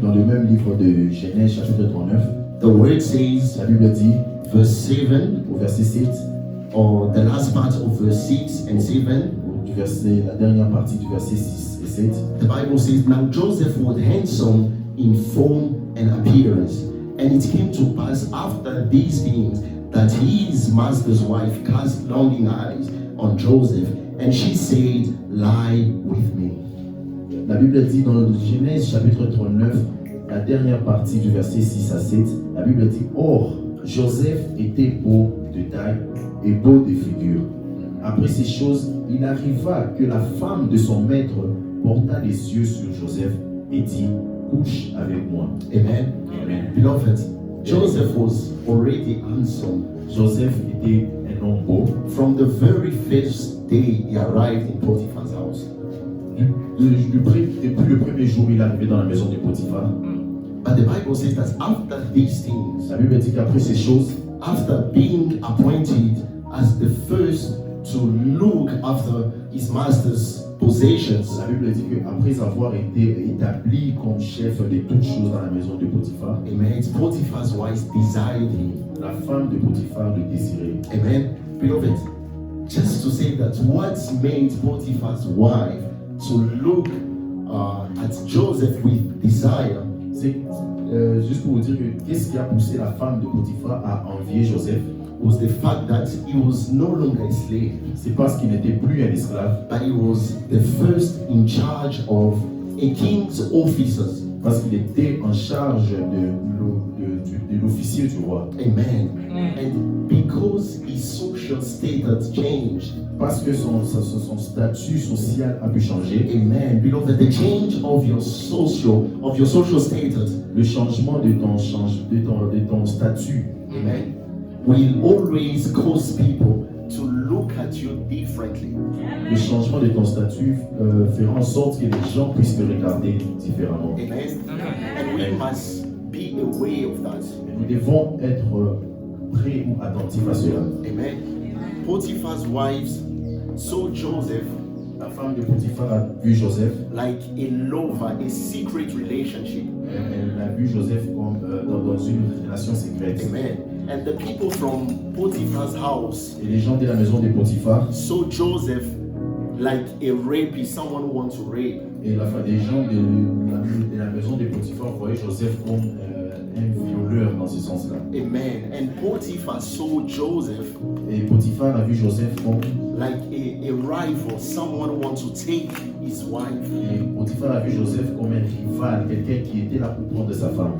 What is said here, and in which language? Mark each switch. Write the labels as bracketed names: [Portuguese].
[French] Dans le même livre de Genèse chapitre 39, [English] the word says, [French] la Bible dit [English] verse 7, [French] au verset 7, [English] or the last part of verse 6 and 7, [French] du verset, la dernière partie du verset 6 et 7, [English] the Bible says, now Joseph was handsome in form and appearance, and it came to pass after these things that his master's wife cast longing eyes on Joseph, and she said, lie with me. [French] La Bible dit dans le Genèse chapitre 39, la dernière partie du verset 6 à 7, la Bible dit, or, Joseph était beau de taille et beau de figure. Après ces choses, il arriva que la femme de son maître porta les yeux sur Joseph et dit, couche avec moi. [English] Amen. Amen. Beloved, Joseph was already handsome. [French] Joseph était un homme beau. [English] From the very first day he arrived in Potiphar's house. [French] Depuis le premier jour, il est arrivé dans la maison de Potiphar. [English] But the Bible says that after these things, [French] La Bible dit qu'après ces choses, [English] after being appointed as the first to look after his master's possessions, [French] la Bible dit qu'après avoir été établi comme chef de toutes choses dans la maison de Potiphar, [English] amen, Potiphar's wife desired him. [French] la femme de Potiphar le désirait. [English] Amen. Beloved, just to say that what made Potiphar's wife to look at Joseph with desire, [French] C'est juste pour vous dire que qu'est-ce qui a poussé la femme de Potiphar à envier Joseph? [English] was the fact that he was no longer a slave, [French] C'est parce qu'il n'était plus un esclave, [English] but he was the first in charge of a king's officers. [French] parce qu'il était en charge de l'officier du roi. [English] Amen. And because his social status changed, [French] Parce que son statut social a pu changer. [English] amen, beloved, the change of your social status, [French] Le changement de ton statut, [English] amen, will always cause people to look at you differently. [French] le changement de ton statut fera en sorte que les gens puissent te regarder différemment. [English] Amen. And we must be aware of that. [French] Et nous devons être prêts ou attentifs à cela. [English] Amen. Potiphar's wives saw Joseph [French] La femme de Potiphar a vu Joseph. [English] like a lover, a secret relationship. [French] Elle a vu Joseph comme dans une relation secrète. [English] Amen. And the people from Potiphar's house [French] Et les gens de la maison de Potiphar [English] saw Joseph like a rapist, someone who wants to rape. [French] et des gens de la maison de Potiphar voyaient Joseph comme un violeur dans ce sens-là. [English] Amen. And Potiphar saw Joseph [French] Et Potiphar a vu Joseph comme [English] like a rival, someone who wants to take his wife. [French] et Potiphar a vu Joseph comme un rival, quelqu'un qui était là pour prendre sa femme.